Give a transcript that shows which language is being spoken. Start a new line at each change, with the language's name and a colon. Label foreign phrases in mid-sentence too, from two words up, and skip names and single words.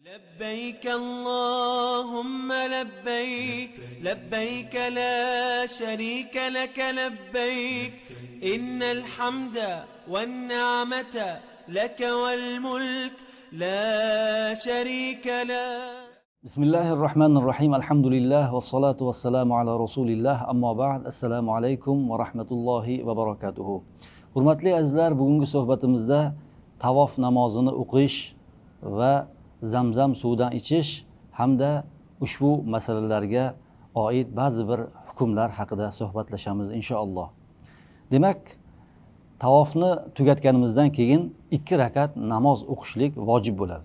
Arabic: لبيك اللهم لبيك لبيك لا شريك لك لبيك إن الحمد والنعمة لك والملك لا شريك له. بسم الله الرحمن الرحيم. الحمد لله والصلاة والسلام على رسول الله. أما بعد. السلام عليكم ورحمة الله وبركاته.
Uzbek: Hurmatli azizlar, bugungi suhbatimizda tavof namozini o'qish va zamzam suvidan ichish hamda ushbu masalalarga oid ba'zi bir hukmlar haqida suhbatlashamiz inshaalloh. Demak, tavofni tugatganimizdan keyin 2 rakat namoz o'qishlik vojib bo'ladi.